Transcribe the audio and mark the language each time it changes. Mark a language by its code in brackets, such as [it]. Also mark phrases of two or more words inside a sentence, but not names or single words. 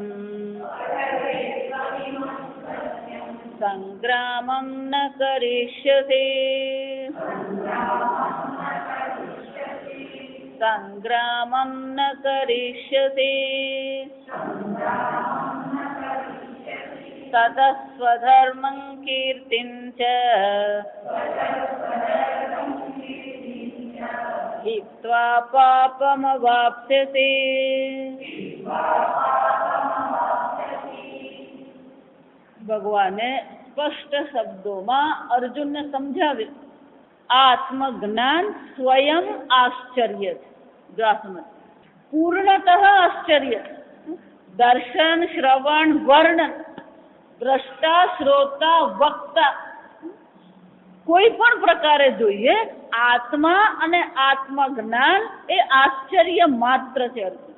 [sa] संग्रामं न करिष्यसि संग्रामं न करिष्यसि ततः स्वधर्मं कीर्तिं च हित्वा पापमवाप्स्यसि। [gu] ભગવાને સ્પષ્ટ શબ્દોમાં અર્જુનને સમજાવ્યું આત્મજ્ઞાન સ્વયં આશ્ચર્ય છે। જો આ સમજ પૂર્ણતઃ આશ્ચર્ય દર્શન શ્રવણ વર્ણન દ્રષ્ટા શ્રોતા વક્તા કોઈ પણ પ્રકારે જોઈએ આત્મા અને આત્મજ્ઞાન એ આશ્ચર્ય માત્ર છે અર્જુન।